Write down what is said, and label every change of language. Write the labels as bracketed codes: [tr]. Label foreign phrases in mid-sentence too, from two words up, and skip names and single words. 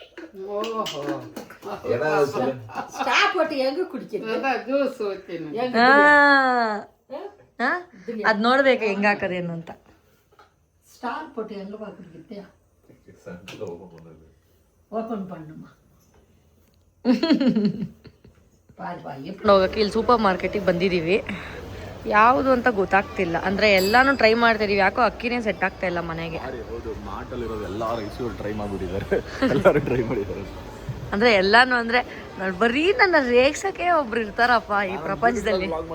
[kn] ಅದ್ ನೋಡ್ಬೇಕು ಹೆಂಗ ಹಾಕದೇನು ಅಂತ. [ta] ஸ்டார் போட்டு எங்கே பார்க்குறீங்க? ஓப்பன் பண்ணுமா? [kn] ಹೋಗೋಕ್ಕೆ ಇಲ್ಲಿ ಸೂಪರ್ ಮಾರ್ಕೆಟಿಗೆ ಬಂದಿದ್ದೀವಿ. ಯಾವುದು ಅಂತ ಗೊತ್ತಾಗ್ತಿಲ್ಲ. ಅಂದರೆ ಎಲ್ಲಾನು ಟ್ರೈ ಮಾಡ್ತಿದೀವಿ, ಯಾಕೋ ಅಕ್ಕಿನೇ ಸೆಟ್ ಆಗ್ತಾ ಇಲ್ಲ ಮನೆಗೆ. ಅಂದರೆ ಎಲ್ಲಾನು ಅಂದರೆ ಬರೀ ನನ್ನ ರೇಗ್ಸಕ್ಕೆ ಒಬ್ರು ಇರ್ತಾರಪ್ಪ ಈ ಪ್ರಪಂಚದಲ್ಲಿ.